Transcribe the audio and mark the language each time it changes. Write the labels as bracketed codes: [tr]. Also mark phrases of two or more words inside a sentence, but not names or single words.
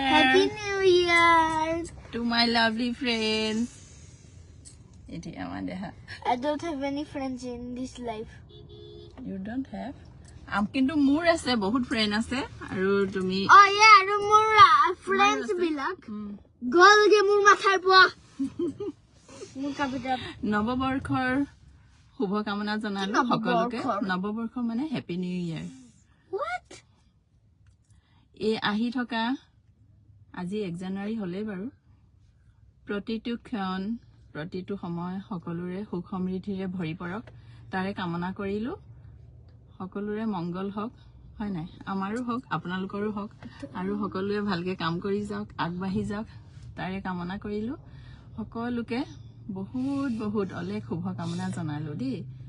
[en] Happy New Year! To my lovely friends. I don't have any friends in this life. You don't have? [as] কিন্তু মোৰ আছে বহুত friend আছে আৰু তুমি [en] Oh yeah, [as] আৰু মোৰ friends বিলাক গ'ল গৈ মোৰ মাথাৰ পো মোৰ কাপিটা নৱবৰ্ষৰ শুভকামনা জনালো সকলোকে নৱবৰ্ষ মানে [en] Happy New Year What? [as] এই আহি থকা আজি 1 জানুৱাৰী হলে বাৰু প্ৰতিটো ক্ষণ প্ৰতিটো সময় সকলোৰে সুখ সমৃদ্ধিৰে ভৰি পৰক তাৰে কামনা কৰিলো সকলোৰে মংগল হওক হয় নাই আমাৰো হওক আপোনালোকৰো হওক আৰু সকলোৱে ভালকে কাম কৰি যাওক আগবাঢ়ি যাওক তাৰে কামনা কৰিলো সকলোকে বহুত বহুত অলেখ শুভকামনা জনালো দেই